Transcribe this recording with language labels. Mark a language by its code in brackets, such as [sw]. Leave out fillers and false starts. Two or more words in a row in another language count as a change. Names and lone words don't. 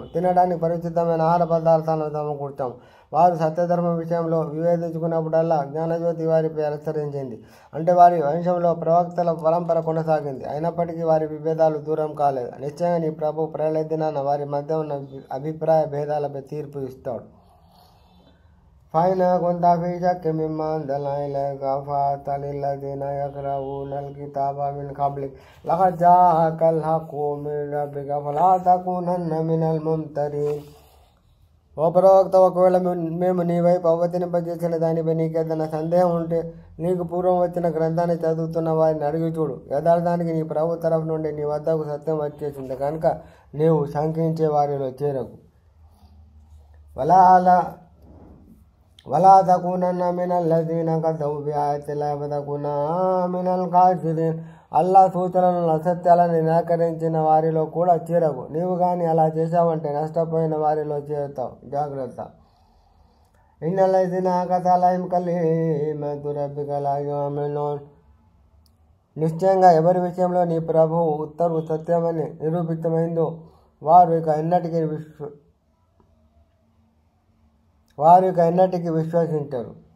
[te] తినడానికి పరిశుద్ధమైన ఆహార పదార్థాలను సమకూర్చాము. వారు సత్యధర్మం విషయంలో వివేదించుకున్నప్పుడల్లా జ్ఞానజ్యోతి వారిపై అనుసరించింది. అంటే వారి వంశంలో ప్రవక్తల పరంపర కొనసాగింది. అయినప్పటికీ వారి విభేదాలు దూరం కాలేదు. నిశ్చయంగా నీ ప్రభు ప్రళయ దినాన వారి మధ్య ఉన్న అభిప్రాయ భేదాలపై తీర్పు ఇస్తాడు. [ar] فإن كنت في شك مما أنزلنا إليك فاسأل الذين يقرؤون الكتاب من قبلك لقد جاءك الحق من ربك فلا تكونن من الممترين. [te] ఓ ప్రవక్త, ఒకవేళ మేము నీ వైపు అవతరింపజేసిన దానిపై నీకేదైనా సందేహం ఉంటే నీకు పూర్వం వచ్చిన గ్రంథాన్ని చదువుతున్న వారిని అడిగి చూడు. యథార్థానికి నీ ప్రభు తరఫు నుండి నీ వద్దకు సత్యం వచ్చేసింది కనుక నీవు శంకించే వారిలో చేరకు. [ar] ولا تكونن من الذين كذبوا بآيات الله فتكونا من الخاسرين. [te] అల్లా సూచనలను అసత్యాలను నిరాకరించిన వారిలో కూడా చేరవు. నీవు కానీ అలా చేశావంటే నష్టపోయిన వారిలో చేరుతావు. జాగ్రత్త. [ar] إن الذين حقت عليهم كلمة ربك لا يؤمنون. నిశ్చయంగా ఎవరి విషయంలో నీ ప్రభువు ఉత్తర్వు సత్యమని నిరూపితమైందో వారు ఇక ఎన్నటికీ విశ్వసించరు.